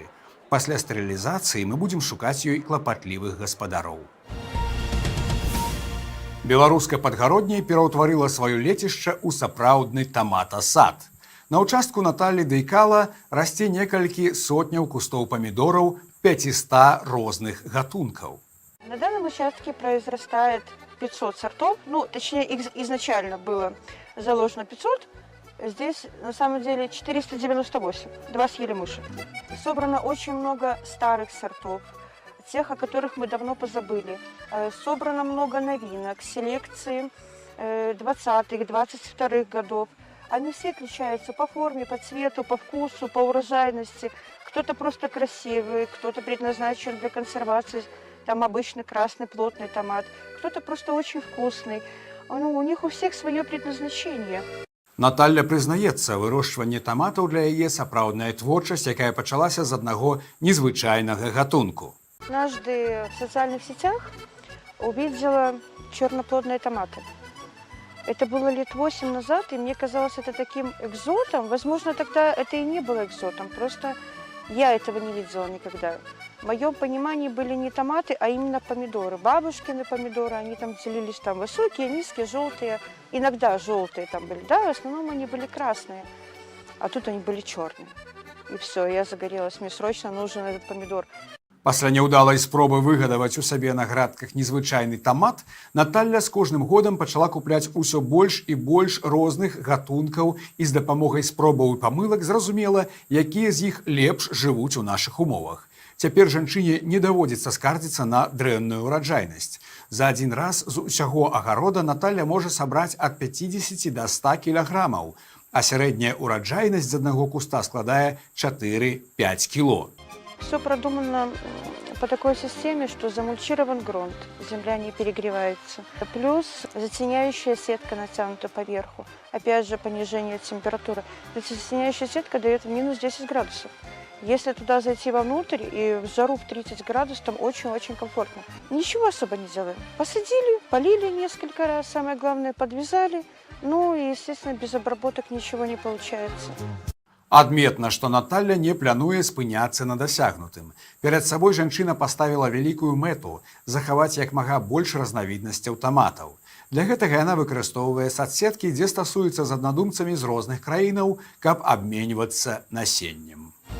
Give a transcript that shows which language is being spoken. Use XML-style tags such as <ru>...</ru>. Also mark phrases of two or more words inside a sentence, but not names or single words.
<be>Пасля стэрылізацыі мы будзем шукаць ёй клапатлівых гаспадароў. Беларускае падгародняе пераўтварыла сваё лецішча ў сапраўдны таматасад. На участку Натальи Дейкала расце некалькі сотняў кустоў памідораў 500 розных гатункаў.</be> <ru>На данном участке произрастает 500 сортов, ну, точнее, их изначально было заложено 500, здесь на самом деле 498, 2 съели мыши. Собрано очень много старых сортов, тех, о которых мы давно позабыли. Собрано много новинок, селекции 20-х, 22-х годов. Они все отличаются по форме, по цвету, по вкусу, по урожайности. Кто-то просто красивый, кто-то предназначен для консервации, там обычный красный плотный томат, кто-то просто очень вкусный. Ну, у них у всех свое предназначение.</ru> <be>Наталля прызнаецца, вырошчванне таматаў для яе сапраўдная творчасць, якая пачалася з аднаго незвычайнага гатунку.</be> <ru>Однажды в социальных сетях увидела черноплодные томаты. Это было лет 8 назад, и мне казалось это таким экзотом. Возможно, тогда это и не было экзотом, просто Я этого не видела никогда. В моем понимании были не томаты, а именно помидоры. Бабушкины помидоры, они там делились там высокие, низкие, желтые. Иногда желтые там были, да, в основном они были красные. А тут они были черные. И все, я загорелась, мне срочно нужен этот помидор.</ru> <be>Пасля няўдалай спробы выгадаваць у сабе на градках незвычайны тамат, Наталля з кожным годам пачала купляць усё больш і больш розных гатункаў і з дапамогай спробаў і памылак зразумела, якія з іх лепш жывуць у нашых умовах. Цяпер жанчыне не даводзіцца скардзіцца на дрэнную ураджайнасць. За адзін раз з усяго агарода Наталля можа сабраць ад 50 до 100 кілаграмаў, а сярэдняя ураджайнасць з аднаго куста складае 4-5 кіло.</be> <ru>Все продумано по такой системе, что замульчирован грунт, земля не перегревается. Плюс затеняющая сетка натянута поверху. Опять же, понижение температуры. Эта затеняющая сетка дает минус 10 градусов. Если туда зайти вовнутрь и в жару в 30 градусов, там очень-очень комфортно. Ничего особо не делаем. Посадили, полили несколько раз, самое главное, подвязали. Ну и, естественно, без обработок ничего не получается.</ru> <be>Адметна, што Наталля не плануе спыняцца на дасягнутым. Перад сабой жанчына паставіла вялікую мэту захаваць як мага больш разнавіднасцяў таматаў. Для гэтага яна выкарыстоўвае соцсеткі, дзе стасуецца з аднадумцамі з розных краінаў, каб абменьвацца насеннем.</be>